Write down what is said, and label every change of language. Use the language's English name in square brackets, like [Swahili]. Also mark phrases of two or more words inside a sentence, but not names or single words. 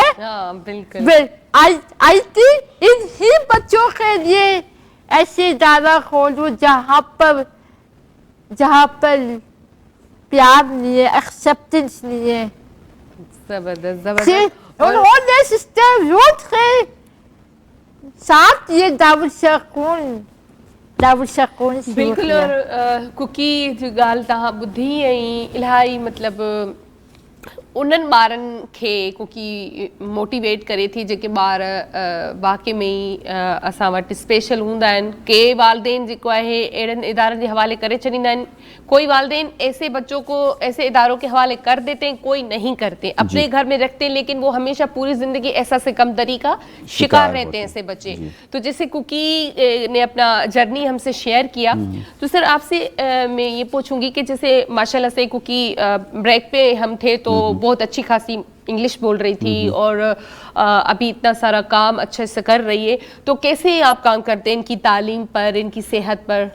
[Urdu] بالکل آئی تھی انہی بچوں کے لیے ایسے ادارہ کھولوں جہاں پر پیار نہیں ہے, ایکسیپٹنس نہیں ہے. زبردست. انہوں نے سسٹر روت کے ساتھ یہ دارالسکون [Sindhi] بالکل. اور کوکی جو گال تاں بدھی ऐं इलाही मतिलबु उन्हनि ॿारनि खे कोकी मोटिवेट करे थी जेके ॿार वाक़ई में ई असां वटि स्पेशल हूंदा आहिनि। के वालदेन जेको आहे अहिड़नि इदारनि जे हवाले करे छॾींदा आहिनि, [Urdu] کوئی والدین ایسے بچوں کو ایسے اداروں کے حوالے کر دیتے ہیں، کوئی نہیں کرتے، اپنے گھر میں رکھتے ہیں، لیکن وہ ہمیشہ پوری زندگی ایسا سے کمتری کا شکار رہتے ہیں ایسے بچے. تو جیسے کوکی نے اپنا جرنی ہم سے شیئر کیا، تو سر آپ سے میں یہ پوچھوں گی کہ جیسے ماشاءاللہ سے کوکی بریک پہ ہم تھے تو بہت اچھی خاصی انگلش بول رہی تھی اور ابھی اتنا سارا کام اچھے سے کر رہی ہے، تو کیسے آپ کام کرتے ہیں ان کی تعلیم پر، ان کی صحت پر?